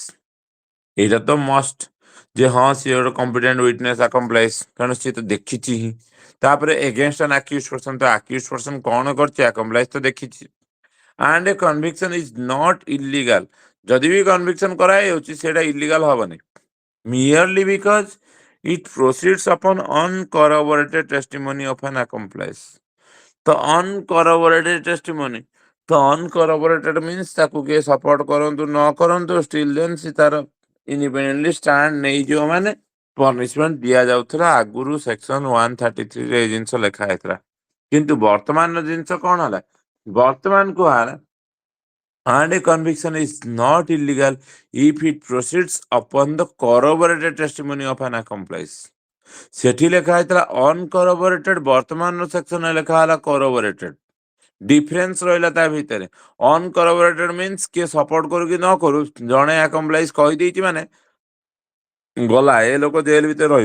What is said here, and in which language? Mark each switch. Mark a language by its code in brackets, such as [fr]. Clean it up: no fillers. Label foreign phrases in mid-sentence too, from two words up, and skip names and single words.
[or] ଏଇଟା ତ ମଷ୍ଟ ଯେ ହଁ ସିଏ ଗୋଟେ [en] competent witness accomplice, [or] କାରଣ ସିଏ ତ ଦେଖିଛି ହିଁ। ତାପରେ [en] against an accused person, [or] ତ [en] accused person [or] କଣ କରିଛି, ଆକମ୍ପ୍ଲାଇଜ ତ ଦେଖିଛି। [en] and a conviction is not illegal, [or] ଯଦି ବି କନଭିକ୍ସନ କରାଯାଉଛି ସେଇଟା ଇଲିଗାଲ ହବନି [en] merely because it proceeds upon uncorroborated testimony of an accomplice। [or] ତ [en] uncorroborated testimony, [or] ତ ଅନକରବୋରେଟେଡ ମିନ୍ସ ତାକୁ କିଏ ସପୋର୍ଟ କରନ୍ତୁ ନ କରନ୍ତୁ [en] still then [or] ସେ ତାର [en] independently stand [or] ନେଇଯିବ। ମାନେ ପନିଶମେଣ୍ଟ ଦିଆଯାଉଥିଲା ଆଗରୁ ସେକ୍ସନ 133 ରେ ଏଇ ଜିନିଷ ଲେଖା ହେଇଥିଲା। କିନ୍ତୁ ବର୍ତ୍ତମାନର ଜିନିଷ କଣ ହେଲା, ବର୍ତ୍ତମାନ କୁହାହେଲା [en] and a conviction is not illegal if it proceeds upon the corroborated testimony of an accomplice। [or] ସେଠି ଲେଖା ହେଇଥିଲା ଅନକରବୋରେଟେଡ, ବର୍ତ୍ତମାନର ସେକ୍ସନରେ ଲେଖା ହେଲା କରବୋରେଟେଡ। ଡିଫରେନ୍ସ ରହିଲା ତା ଭିତରେ। ଅନକରବୋରେଟେଡ ମିନ୍ସ କିଏ ସପୋର୍ଟ କରୁ କି ନ କରୁ, ଜଣେ ଆକମ୍ପ୍ଲାଇଜ କହିଦେଇଛି ମାନେ ଗଲା, ଏ ଲୋକ ଜେଲ ଭିତରେ ରହିବ।